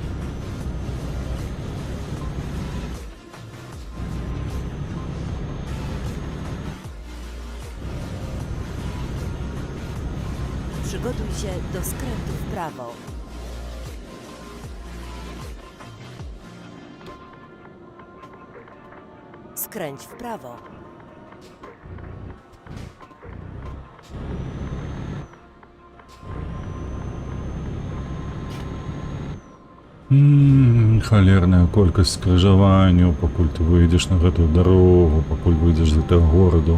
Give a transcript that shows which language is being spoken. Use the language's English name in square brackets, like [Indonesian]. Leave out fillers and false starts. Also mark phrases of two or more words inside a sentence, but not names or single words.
[Polish] Przygotuj się do skrętu w prawo. Skręć w prawo. [Belarusian] Халерная колькасць скрыжаванняў, пакуль ты выйдзеш на гэтую дарогу, пакуль выйдзеш з гэтага гораду.